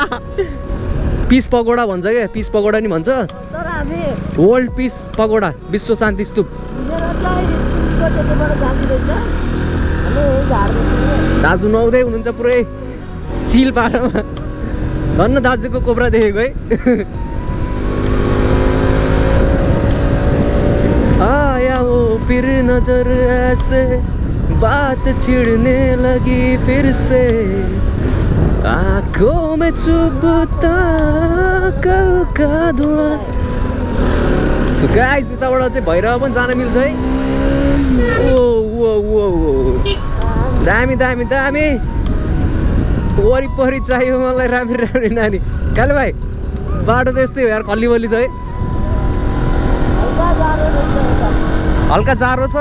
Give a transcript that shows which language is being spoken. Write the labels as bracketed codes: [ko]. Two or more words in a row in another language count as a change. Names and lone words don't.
[en] peace pagoda [ne] भन्छ क्या। [en] peace pagoda [ne] नि भन्छ। [en] world peace pagoda [ne] विश्व शान्ति स्तूप। दाजु नुहाउँदै हुनुहुन्छ पुरै चिल पारामा। धन्न दाजुको कोब्रा देखेको है। [hi] आया वो फिर नजर ऐसे बात छिड़ने लगी फिर से आँखों में चुभता कल का धुआं। [en] so guys [ne] यताबाट चाहिँ भैरव पनि जान मिल्छ है। ओ दामी दामी दामी वरिपरि चाहियो मलाई राम्री राम्री नानी। काले भाइ बाटो त यस्तै हो यार। खल्ली बल्ली छ है। हल्का जाडो छ।